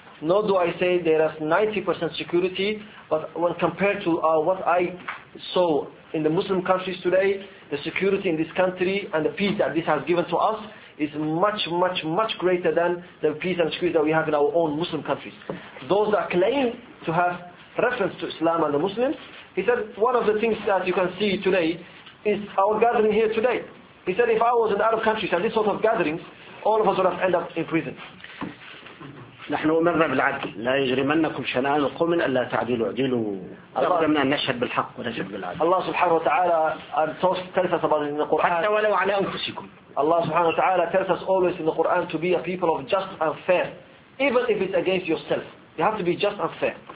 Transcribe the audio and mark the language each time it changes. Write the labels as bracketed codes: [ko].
[en] Nor do I say there is 90% security, but when compared to what I saw in the Muslim countries today, the security in this country and the peace that this has given to us is much, much, much greater than the peace and security that we have in our own Muslim countries. Those that claim to have reference to Islam and the Muslims, he said one of the things that you can see today is our gathering here today. He said if I was in Arab countries and this sort of gatherings, all of us would have ended up in prison. [ar] نحن أمرنا بالعدل لا يجرمنكم شنآن القوم ألا تعدلوا اعدلوا أمرنا أن نشهد بالحق ونجب بالعدل. الله سبحانه وتعالى تلفت [en] about in the Quran [ar] حتى ولو على أنفسكم. الله سبحانه وتعالى [en] tells us always in the Quran to be a people of just and fair even if it's against yourself. You have to be just and fair.